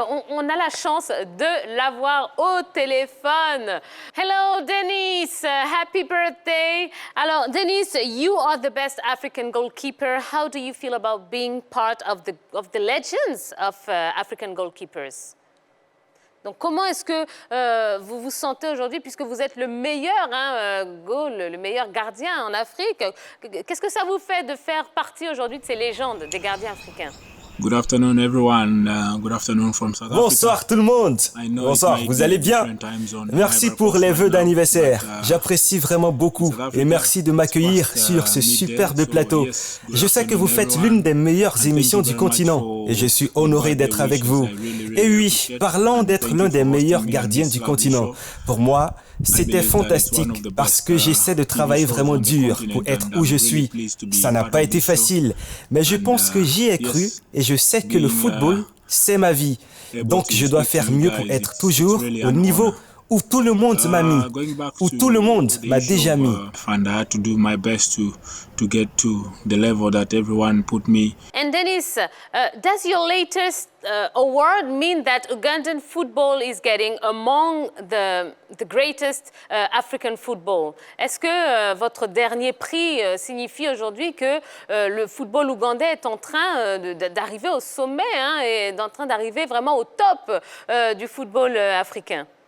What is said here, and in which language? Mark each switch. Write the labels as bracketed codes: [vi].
[fr] On a la chance de l'avoir au téléphone. [en] Hello, Denis. Happy birthday. Alors, Denis, you are the best African goalkeeper. How do you feel about being part of the legends of African goalkeepers? [fr] Donc, comment est-ce que vous vous sentez aujourd'hui, puisque vous êtes le meilleur le meilleur gardien en Afrique? Qu'est-ce que ça vous fait de faire partie aujourd'hui de ces légendes des gardiens africains? [en] Good afternoon, everyone. Good afternoon from South Africa. [fr] Bonsoir tout le monde. Bonsoir, vous allez bien? Merci pour les vœux d'anniversaire. J'apprécie vraiment beaucoup et merci de m'accueillir sur ce superbe plateau. Je sais que vous faites l'une des meilleures émissions du continent et je suis honoré d'être avec vous. Et oui, parlant d'être l'un des meilleurs gardiens du continent, pour moi, c'était fantastique parce que j'essaie de travailler vraiment dur pour être où je suis. Ça n'a pas été facile, mais je pense que j'y ai cru et je sais que le football, c'est ma vie. Donc je dois faire mieux pour être toujours au niveau où tout le monde m'a mis, où tout le monde m'a déjà mis. [en] And I had to do my best to get to the level that everyone put me. And Denis, does your latest award mean that Ugandan football is getting among the greatest African football? [fr] Est-ce que votre dernier prix signifie aujourd'hui que le football ougandais est en train d'arriver au sommet et en train d'arriver vraiment au top du football africain?